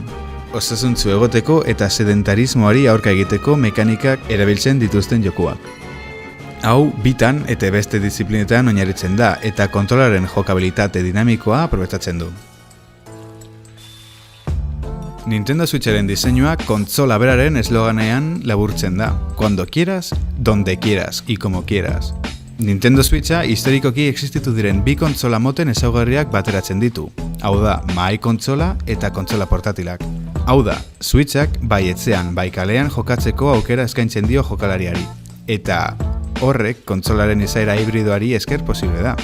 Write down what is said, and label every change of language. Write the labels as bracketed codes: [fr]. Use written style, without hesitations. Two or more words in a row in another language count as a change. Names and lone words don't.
[eu] Osasuntsu egoteko eta sedentarismoari aurka egiteko mekanikak erabiltzen dituzten jokuak. Hau, bitan eta beste diziplinetan oinarritzen da eta kontrolaren jokabilitate dinamikoa aprobetxatzen du. Nintendo Switcharen diseinua kontsola beraren esloganean laburtzen da. [es] Cuando quieras, donde quieras y como quieras. [eu] Nintendo Switcha historikoki existitu diren bi kontsola moten ezaugarriak bateratzen ditu. Hau da, mahai kontsola eta kontsola portatilak. Hau da, Switchak bai etxean, bai kalean jokatzeko aukera eskaintzen dio jokalariari. Eta horrek kontsolaren izaera hibridoari esker posible da.